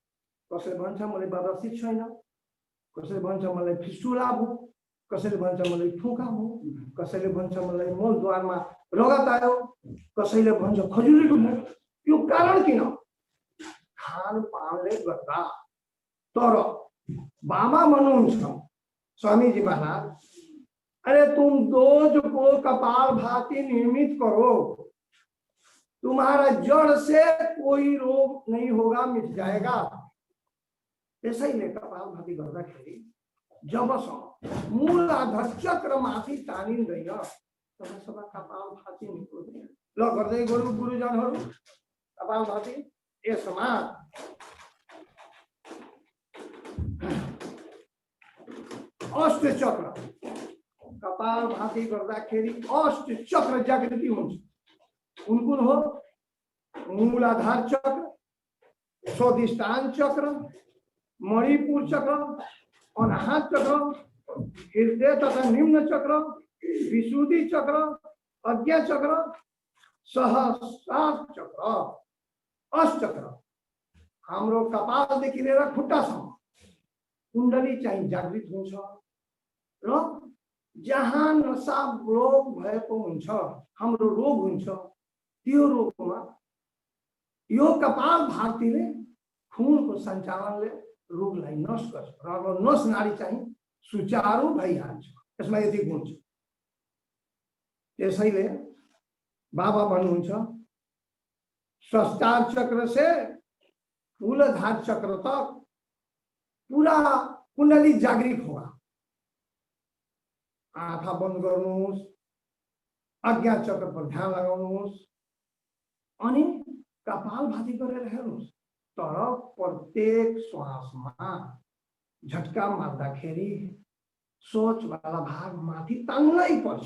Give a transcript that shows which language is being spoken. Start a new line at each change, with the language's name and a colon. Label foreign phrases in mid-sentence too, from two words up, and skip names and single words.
Nepali: कसैले भन्छ मलाई बाबासिर छैन, कसैले भन्छ मलाई फिस्टुला भयो, कसैले भन्छ मलाई फुका भयो, कसैले भन्छ मलाई मूलद्वारमा रगत आयो, कसैले भन्छ खजुली ढुक्यो। यो कारण किन? खानपानले गर्दा। तर बाबा भन्नुहुन्छ,
Hindi: स्वामीजी महाराज, अरे तुम रोज को कपालभाति नियमित करो, तुम्हारा जड़ से कोई रोग नहीं होगा, मिट जाएगा।
Nepali: त्यसैले कपालभाति गर्दाखेरि जबसम्म मूलाधार चक्र माथि तानिँदैन तबसम्म कपालभाति निक्ल्दैन। ल गर्दै गरौँ गुरुजनहरू कपालभाति। यसमा अष्ट चक्र कपालभाति गर्दाखेरि अष्ट चक्र जागृति हुन्छ। कुन कुन हो? मूलाधार चक्र, स्वादिष्ठान चक्र, मणिपुर चक्र, अनाहत चक्र, हृदय तथा निम्न चक्र, विशुद्धि चक्र, अज्ञा चक्र, सहस्रार चक्र, अष्टचक्र। हाम्रो कपालदेखि लिएर खुट्टासम्म कुण्डली चाहिँ जागृत हुन्छ र जहाँ नसा रोग भएको हुन्छ, हाम्रो रोग हुन्छ, त्यो रोगमा यो कपालभातिले खूनको सञ्चालनले रोगलाई नष्ट गर्छ र नस नाडी चाहिँ सुचारू भइहाल्छ। यसमा यति गुण छ। त्यसैले बाबा भन्नुहुन्छ
Hindi: स्रष्टार चक्र से मूलाधार चक्र तक पूरा कुंडली जागृत होगा।
Nepali: आँखा बंद गर्नुहोस्, अज्ञा चक्र पर ध्यान लगाउनुहोस् अनि कपालभाति गरेर हेर्नुहोस्। तर प्रत्येक श्वासमा झटका मार्दाखेरि सोच वाला भाग माथि तान्नै पर्छ।